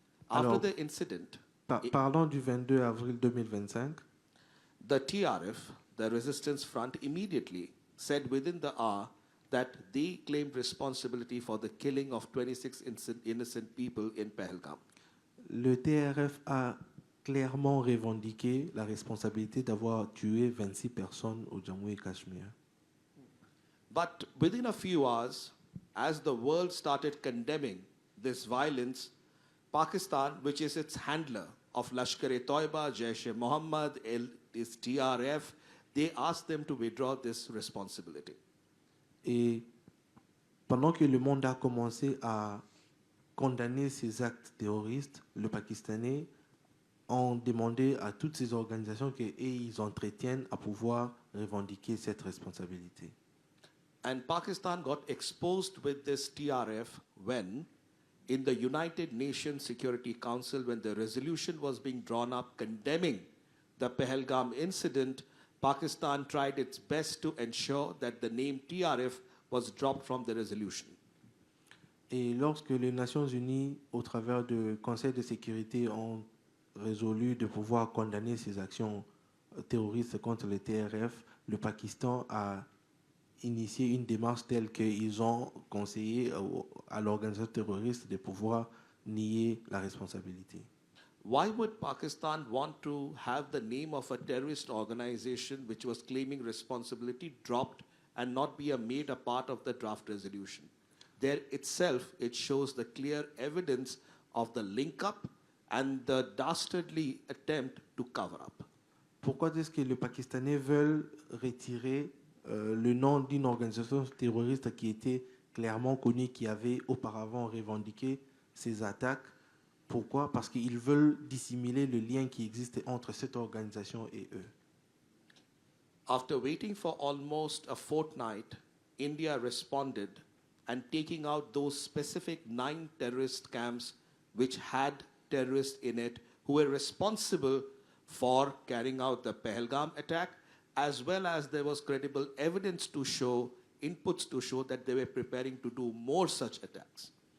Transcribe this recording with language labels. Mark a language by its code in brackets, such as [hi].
[fr] Alors, [en] After the incident, [fr] parlons du 22 avril 2025. [en] the TRF, the Resistance Front, immediately said within the hour that they claimed responsibility for the killing of 26 innocent people in Pahalgam. [fr] Le TRF a clairement revendiqué la responsabilité d'avoir tué 26 personnes au Jammu et Cachemire. [en] But within a few hours, as the world started condemning this violence, Pakistan, which is its handler of Lashkar-e-Toiba, Jaish-e-Mohammed, this TRF, they asked them to withdraw this responsibility. [fr] Et pendant que le monde a commencé à condamner ces actes terroristes, le Pakistanais ont demandé à toutes ces organisations qu'ils entretiennent à pouvoir revendiquer cette responsabilité. [en] And Pakistan got exposed with this TRF when, in the United Nations Security Council, when the resolution was being drawn up condemning the Pahalgam incident, Pakistan tried its best to ensure that the name TRF was dropped from the resolution. [fr] Et lorsque les Nations Unies, au travers du Conseil de sécurité, ont résolu de pouvoir condamner ces actions terroristes contre le TRF, le Pakistan a initié une démarche telle qu'ils ont conseillé à l'organisation terroriste de pouvoir nier la responsabilité. [en] Why would Pakistan want to have the name of a terrorist organization which was claiming responsibility dropped and not be made a part of the draft resolution? There itself, it shows the clear evidence of the link-up and the dastardly attempt to cover up. [fr] Pourquoi est-ce que les Pakistanais veulent retirer le nom d'une organisation terroriste qui était clairement connue, qui avait auparavant revendiqué ces attaques? Pourquoi? Parce qu'ils veulent dissimuler le lien qui existe entre cette organisation et eux. [en] After waiting for almost a fortnight, India responded and taking out those specific 9 terrorist camps which had terrorists in it who were responsible for carrying out the Pahalgam attack, as well as there was credible evidence to show, inputs to show that they were preparing to do more such attacks.